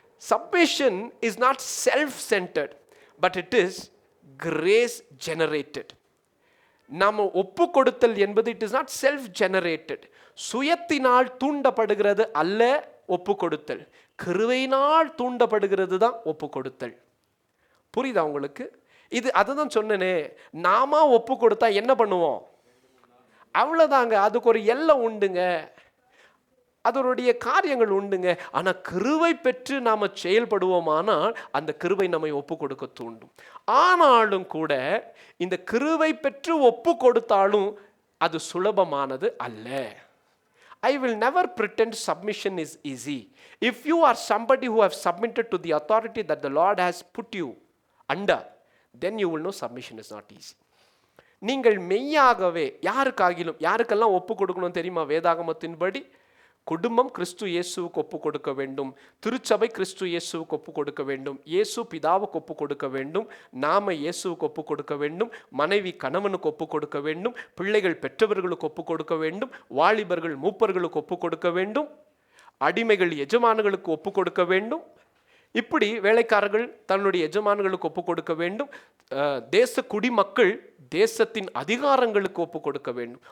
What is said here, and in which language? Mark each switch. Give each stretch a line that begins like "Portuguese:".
English: Submission is not self-centered, but it is grace generated.
Tamil: நாம ஒப்பு கொடுத்தல் என்பது
English: it is not self-generated.
Tamil: சுயத்தினால் தூண்டப்படுகிறது அல்ல ஒப்பு கொடுத்தல், கிருபையினால் தூண்டப்படுகிறது தான் ஒப்பு கொடுத்தல். புரியுதா உங்களுக்கு? இது அதுதான் சொன்னேனே, நாம ஒப்பு கொடுத்தா என்ன பண்ணுவோம்? அவ்வளோதாங்க. அதுக்கு ஒரு எல்லை உண்டுங்க, அதனுடைய காரியங்கள் உண்டுங்க. ஆனால் கிருபை பெற்று நாம் செயல்படுவோமானால் அந்த கிருபை நம்மை ஒப்பு கொடுக்க தூண்டும். ஆனாலும் கூட இந்த கிருபை பெற்று ஒப்பு கொடுத்தாலும் அது சுலபமானது அல்ல.
English: I will never pretend submission is easy. If you are somebody who have submitted to the authority that the Lord has put you under, then you will know submission is not easy.
Tamil: நீங்கள் மெய்யாகவே யாருக்கெல்லாம் ஒப்பு கொடுக்கணும் தெரியுமா? வேதாகமத்தின்படி குடும்பம் கிறிஸ்து இயேசுவுக்கு ஒப்பு கொடுக்க வேண்டும், திருச்சபை கிறிஸ்து இயேசுவுக்கு ஒப்பு கொடுக்க வேண்டும், இயேசு பிதாவுக்கு ஒப்பு கொடுக்க வேண்டும், நாம இயேசுவுக்கு ஒப்பு கொடுக்க வேண்டும், மனைவி கணவனுக்கு ஒப்பு கொடுக்க வேண்டும், பிள்ளைகள் பெற்றவர்களுக்கு ஒப்பு கொடுக்க வேண்டும், வாலிபர்கள் மூப்பர்களுக்கு ஒப்பு கொடுக்க வேண்டும், அடிமைகள் எஜமான்களுக்கு ஒப்பு கொடுக்க வேண்டும், இப்படி வேலைக்காரர்கள் தன்னுடைய எஜமான்களுக்கு ஒப்பு கொடுக்க வேண்டும், தேச குடிமக்கள் தேசத்தின் அதிகாரங்களுக்கு ஒப்பு கொடுக்க வேண்டும்.